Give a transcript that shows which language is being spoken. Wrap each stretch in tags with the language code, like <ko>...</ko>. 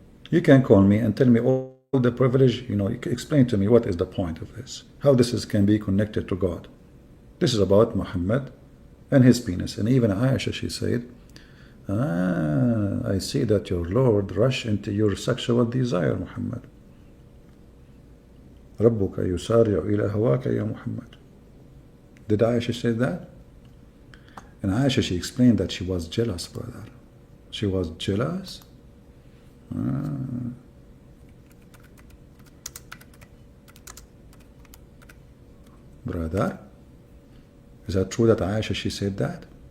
<en>You can call me and tell me all the privilege, you know, you can explain to me what is the point of this, how this can be connected to God. This is about Muhammad and his penis. And even Aisha, she said, I see that your Lord rushed into your sexual desire, Muhammad.</en> <ar>ربك يسارع إلى هواك يا Muhammad.</ar> <en>Did Aisha say that? And Aisha, she explained that she was jealous, brother. She was jealous? Brother, is that true that Aisha, she said that?</en>